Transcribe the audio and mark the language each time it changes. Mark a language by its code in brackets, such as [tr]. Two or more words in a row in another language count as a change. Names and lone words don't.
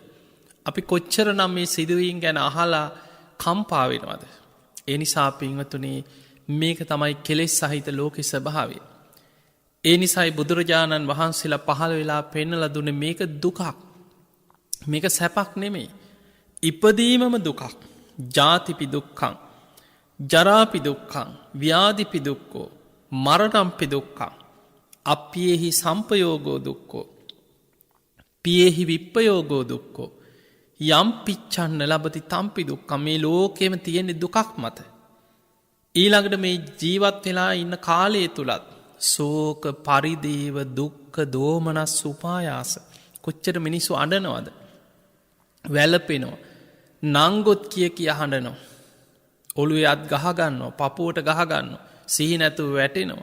[si] අපි කොච්චර නම් මේ සිදුවීම් ගැන අහලා කම්පා වෙනවද. ඒ නිසා පින්වතුනි මේක තමයි කෙලෙස් සහිත ලෝකෙ ස්වභාවය. ඒ නිසායි බුදුරජාණන් වහන්සේලා පහළ වෙලා පෙන්නලා දුන්නේ මේක දුකක්. මේක සැපක් නෙමෙයි. ඉපදීමම දුකක්. [pi] ජාතිපි දුක්ඛං ජරාපි දුක්ඛං ව්‍යාධිපි දුක්ඛෝ මරණම්පි දුක්ඛං අප්පියේහි සම්පයෝගෝ දුක්ඛෝ පියේහි විප්පයෝගෝ දුක්ඛෝ යම් පිච්ඡන්න ලබති තම්පි දුක්ඛං. [si] මේ ලෝකෙම තියෙන දුකක් මත ඊළඟට මේ ජීවත් වෙලා ඉන්න කාලය තුලත් [pi] ශෝක පරිදේව දුක්ඛ දෝමනස් උපායාස [si] කොච්චර මිනිස්සු අඬනවද වැළපෙනවා නංගොත් කිය හඬනවා ඔළුවේ අත් ගහගන්නවා පපුවට ගහගන්නවා සිහි නැතුව වැටෙනවා.